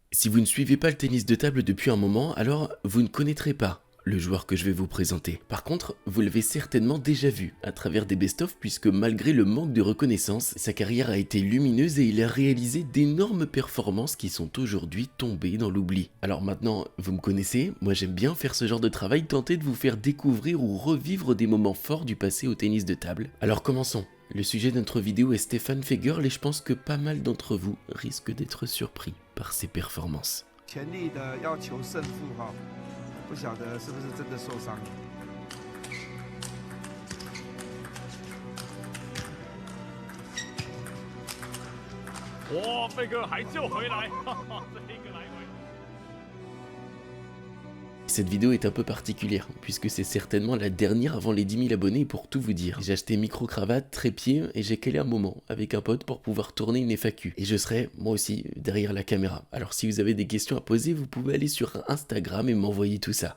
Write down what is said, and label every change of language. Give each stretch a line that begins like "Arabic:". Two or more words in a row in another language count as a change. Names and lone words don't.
French: Si vous ne suivez pas le tennis de table depuis un moment, alors vous ne connaîtrez pas le joueur que je vais vous présenter. Par contre, vous l'avez certainement déjà vu à travers des best-of puisque malgré le manque de reconnaissance, sa carrière a été lumineuse et il a réalisé d'énormes performances qui sont aujourd'hui tombées dans l'oubli. Alors maintenant, vous me connaissez, moi j'aime bien faire ce genre de travail, tenter de vous faire découvrir ou revivre des moments forts du passé au tennis de table. Alors commençons. Le sujet de notre vidéo est Stefan Fegirl et je pense que pas mal d'entre vous risquent d'être surpris par ses performances.
Chinese: 全力的要求胜负哈，不晓得是不是真的受伤了。哇，费格尔还救回来，哈哈，这一个来回。
French: Cette vidéo est un peu particulière, puisque c'est certainement la dernière avant les 10 000 abonnés pour tout vous dire. J'ai acheté micro-cravate, trépied, et j'ai calé un moment avec un pote pour pouvoir tourner une FAQ. Et je serai, moi aussi, derrière la caméra. Alors si vous avez des questions à poser, vous pouvez aller sur Instagram et m'envoyer tout ça.